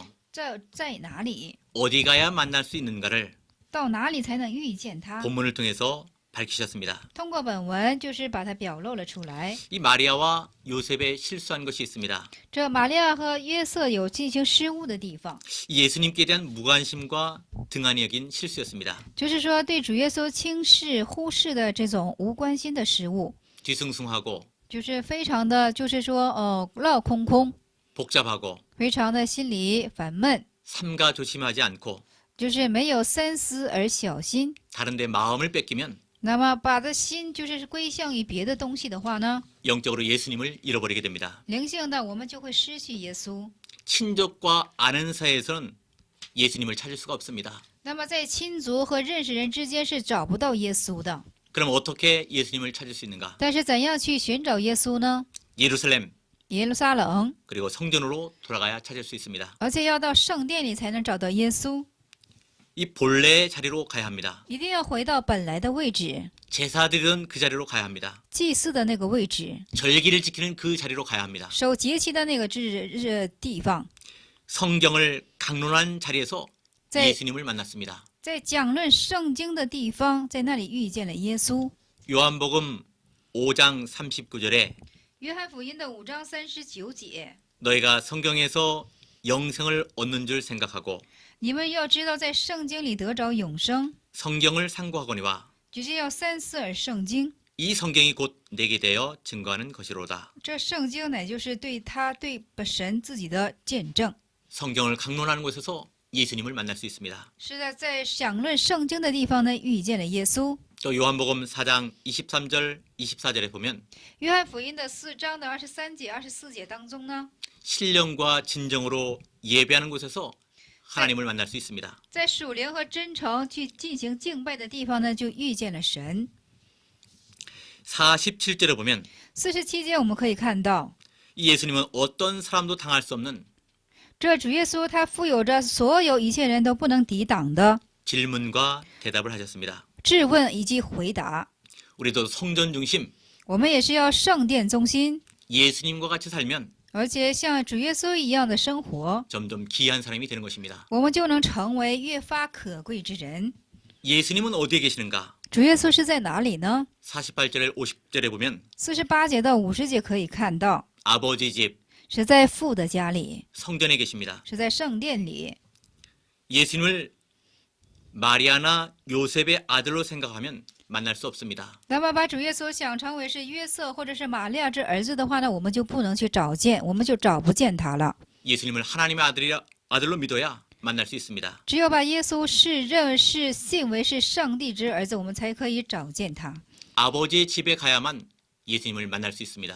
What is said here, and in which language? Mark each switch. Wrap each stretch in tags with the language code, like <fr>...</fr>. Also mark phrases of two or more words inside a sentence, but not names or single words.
<zh>在哪里，</zh> <ko>어디 가야 만날 수 있는가를</ko> <zh>到哪里才能遇见他。</zh> <ko>본문을 통해서 밝히셨습니다.</ko> <zh>通过本文就是把它表露了出来。</zh> <ko>이 마리아와 요셉의 실수한 것이 있습니다.</ko> <zh>这玛利亚和约瑟有进行失误的地方，</zh> <ko>예수님께 대한 무관심과 등한히 여긴 실수였습니다.</ko> <zh>就是说对主耶稣轻视、忽视的这种无关心的失误，</zh> <ko>뒤숭숭하고</ko> <zh>就是非常的，就是说闹空空，</zh> <ko>복잡하고</ko> <zh>非常的心里烦闷，</zh> <ko>삼가 조심하지 않고</ko> <zh>就是没有三思而小心。</zh> <ko>다른 데 마음을 뺏기면</ko> <zh>那么把的心就是归向于别的东西的话呢，</zh> <ko>영적으로 예수님을 잃어버리게 됩니다.</ko> <zh>灵性的我们就会失去耶稣。</zh> <ko>친족과 아는 사이에서는 예수님을 찾을 수가 없습니다.</ko> <zh>那么在亲族和认识人之间是找不到耶稣的。</zh> <ko>그럼 어떻게 예수님을 찾을 수 있는가?</ko> <zh>但是怎样去寻找耶稣呢？</zh> <ko>예루살렘</ko> <zh>耶路撒冷，</zh> <ko>그리고 성전으로 돌아가야 찾을 수 있습니다.</ko> <zh>而且要到圣殿里才能找到耶稣，</zh> <ko>이 본래의 자리로 가야 합니다.</ko> <zh>一定要回到本来的位置，</zh> <ko>제사드리던 그 자리로 가야 합니다.</ko> <zh>祭祀的那个位置，</zh> <ko>절기를 지키는 그 자리로 가야 합니다.</ko> <zh>守节期的那个地方。</zh> <ko>성경을 강론한 자리에서 네. 예수님을 만났습니다.</ko> <zh>在讲论圣经的地方，在那里遇见了耶稣。</zh> <ko>요한복음 5장 39절에</ko> <zh>约翰福音的5章39节，</zh> <ko>너희가 성경에서 영생을 얻는 줄 생각하고</ko> <zh>你们要知道，在圣经里得着永生，</zh> <ko>성경을 상고하거니와</ko> <zh>就是要三思而圣经。</zh> <ko>이 성경이 곧 내게 대여 증거하는 것이로다.</ko> <zh>这圣经乃就是对他对神自己的见证。</zh> <ko>성경을 강론하는 곳에서 예수님을 만날 수 있습니다.</ko> <zh>是在讲论圣经的地方呢，遇见了耶稣。</zh> <ko>또 요한복음 4장 23절 24절에 보면</ko> <zh>约翰福音的4章的23节、24节当中呢，</zh> <ko>신령과 진정으로 예배하는 곳에서 하나님을 만날 수 있습니다.</ko> <zh>在属灵和真诚去进行敬拜的地方呢，就遇见了神。</zh> <ko>47절에 보면</ko> <zh>47 节我们可以看到，</zh> <ko>이 예수님은 어떤 사람도 당할 수 없는</ko> <zh>这主耶稣他富有着所有一切人都不能抵挡的</zh> <ko>질문과 대답을 하셨습니다.</ko> <zh>质问以及回答。</zh> <ko>우리도 성전 중심</ko> <zh>我们也是要圣殿中心，</zh> <ko>예수님과 같이 살면</ko> <zh>而且像主耶稣一样的生活，</zh> <ko>점점 귀한 사람이 되는 것입니다.</ko> <zh>我们就能成为越发可贵之人。</zh> <ko>예수님은 어디에 계시는가?</ko> <zh>主耶稣是在哪里呢？</zh> <ko>48절에 50절에 보면</ko> <zh>48 节到50节可以看到，</zh> <ko>아버지 집</ko> <zh>是在父的家里，</zh> <ko>성전에 계십니다.</ko> <zh>是在圣殿里。</zh> <ko>예수님을 마리아나 요셉의 아들로 생각하면 만날 수 없습니다.</ko> <zh>那么把主耶稣想成为是约瑟或者是玛利亚之儿子的话呢，我们就不能去找见，我们就找不见他了。</zh> <ko>예수님을 하나님의 아들로 믿어야 만날 수 있습니다.</ko> <zh>只有把耶稣是信为是上帝之儿子，我们才可以找见他。</zh> <ko>아버지의 집에 가야만 예수님을 만날 수 있습니다.</ko>